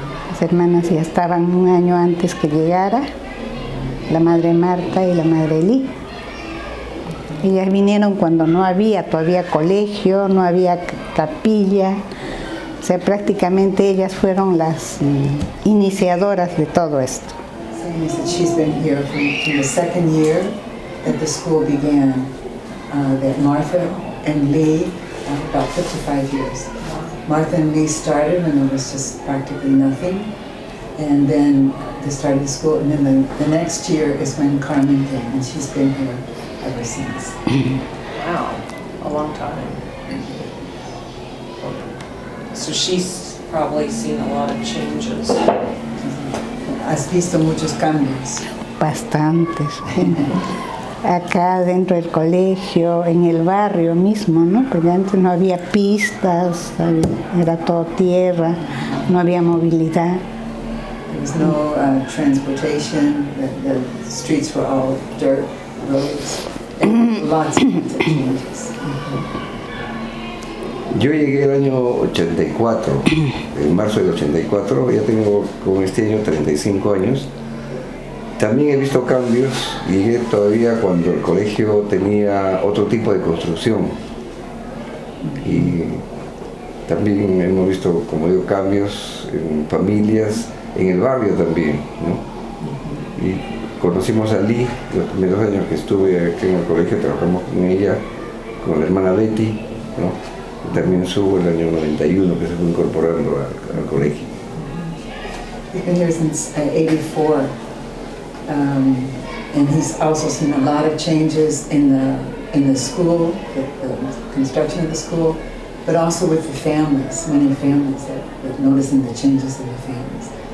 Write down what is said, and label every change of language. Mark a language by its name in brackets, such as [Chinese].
[Spanish] Las hermanas ya estaban un año antes que llegara, la madre Marta y la madre Eli. Ellas vinieron cuando no había todavía colegio, no había capilla. O sea, prácticamente ellas fueron las iniciadoras de todo esto. [English] She's been here from the second year that the school began. That Martha and Lee, about 55 years. Martha and Lee started when there was just practically nothing, and then they started the school, and then the next year is when Carmen came, and she's been here ever since. Wow, a long time. So she's probably seen a lot of changes. [Spanish] Has visto muchos cambios. Bastantes. Acá dentro del colegio, en el barrio mismo, ¿no? Porque antes no había pistas, era todo tierra, no había movilidad. [English] There was no transportation, the streets were all dirt roads, and lots of changes. [Spanish] Yo llegué el año 84, en marzo del 84, ya tengo con este año 35 años. También he visto cambios, llegué todavía cuando el colegio tenía otro tipo de construcción. Y también hemos visto, como digo, cambios en familias, en el barrio también, ¿no? Y conocimos a Lee los primeros años que estuve aquí en el colegio, trabajamos con ella, con la hermana Betty, ¿no? También subo el año 91 que se fue incorporando al colegio. [English] He's been here since 84, and he's also seen a lot of changes in the school, the construction of the school, but also with the families, many families that noticing the changes in the families.